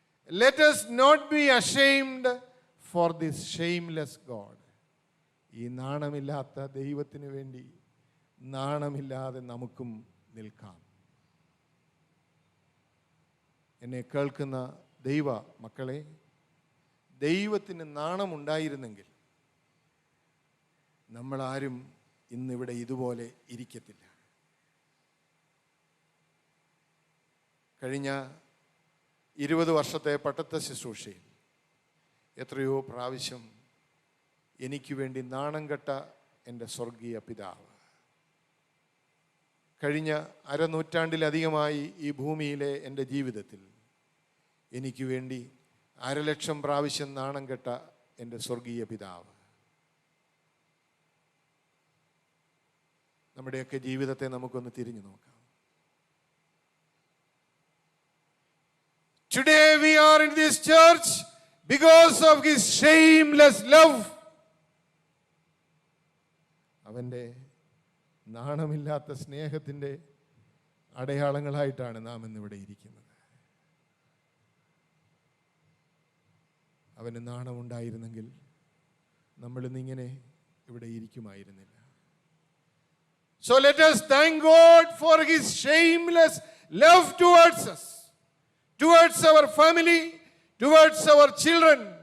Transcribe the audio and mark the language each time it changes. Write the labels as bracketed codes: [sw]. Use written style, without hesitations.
[en] Let us not be ashamed for this shameless God. [ml] ഈ നാണമില്ലാത്ത ദൈവത്തിന് വേണ്ടി നാണമില്ലാതെ നമുക്കും നിൽക്കാം. എന്നെ കേൾക്കുന്ന ദൈവ മക്കളെ, ദൈവത്തിന് നാണമുണ്ടായിരുന്നെങ്കിൽ നമ്മളാരും ഇന്നിവിടെ ഇതുപോലെ ഇരിക്കത്തില്ല. കഴിഞ്ഞ 20 വർഷത്തെ പട്ടത്ത ശുശ്രൂഷയിൽ എത്രയോ പ്രാവശ്യം എനിക്ക് വേണ്ടി നാണം കെട്ട എൻ്റെ സ്വർഗീയ പിതാവ്, കഴിഞ്ഞ അരനൂറ്റാണ്ടിലധികമായി ഈ ഭൂമിയിലെ എൻ്റെ ജീവിതത്തിൽ എനിക്ക് വേണ്ടി 1,00,000 പ്രാവശ്യം നാണം കെട്ട എൻ്റെ സ്വർഗീയ പിതാവ്, നമ്മുടെയൊക്കെ ജീവിതത്തെ നമുക്കൊന്ന് തിരിഞ്ഞു നോക്കാം. [en] Today we are in this church because of his shameless love. [ml] അവൻ്റെ നാണമില്ലാത്ത സ്നേഹത്തിൻ്റെ അടയാളങ്ങളായിട്ടാണ് നാം ഇന്നിവിടെ ഇരിക്കുന്നത്. അവന് നാണമുണ്ടായിരുന്നെങ്കിൽ നമ്മളിന്നിങ്ങനെ ഇവിടെ ഇരിക്കുമായിരുന്നില്ല. [en] So let us thank God for his shameless love towards us, towards our family, towards our children.